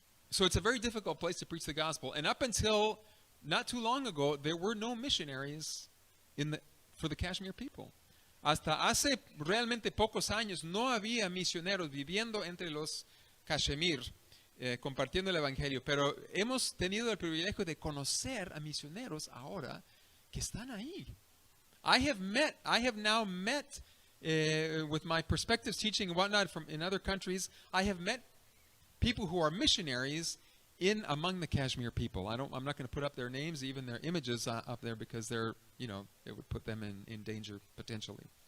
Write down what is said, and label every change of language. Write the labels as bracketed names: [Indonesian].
[English] So it's a very difficult place to preach the gospel. And up until not too long ago, there were no missionaries for the Kashmir people. [Spanish] Hasta hace realmente pocos años no había misioneros viviendo entre los Kashmir, compartiendo el evangelio. Pero hemos tenido el privilegio de conocer a misioneros ahora que están ahí. [English] I have now met, with my perspectives teaching and whatnot in other countries, I have met people who are missionaries among the Kashmir people. I'm not going to put up their names, even their images up there, because it would put them in danger potentially.